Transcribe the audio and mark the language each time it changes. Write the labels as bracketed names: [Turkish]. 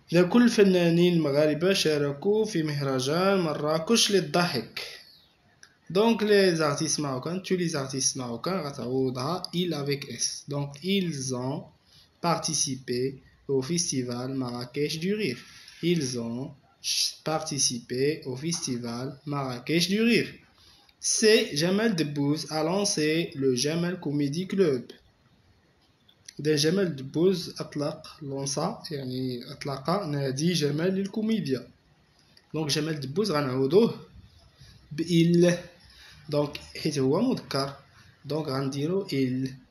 [Arabic] كل الفنانين المغاربة شاركوا في مهرجان مراكش للضحك. [French] Donc les artistes marocains, tous les artistes marocains, il avec S. Donc ils ont participé au festival Marrakech du Rire. Ils ont participé au festival Marrakech du Rire. C'est Jamel Debbouze a lancé le Jamel Comedy Club. [Arabic] ده جمال دبوز أطلق نادي جمال للكوميديا. دونك جمال دبوز غنعوضوه بإل، دونك حيت هو مذكر دونك غنديرو إل.